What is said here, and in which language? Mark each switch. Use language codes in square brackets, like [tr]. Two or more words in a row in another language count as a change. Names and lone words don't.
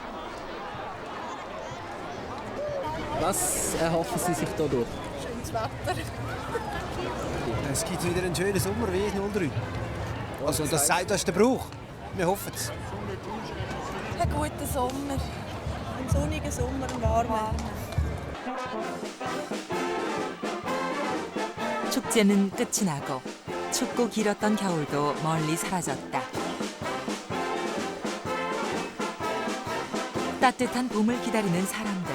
[de] Was erhoffen Sie sich dadurch? Schönes Wetter. Es gibt wieder einen schönen Sommer wie 03. Also das ist der Brauch. Wir hoffen es. Ein guter Sommer. Ein sonniger Sommer, ein warmer. [ko] 축제는 끝이 나고 춥고 길었던 겨울도 멀리 사라졌다. 따뜻한 봄을 기다리는 사람들.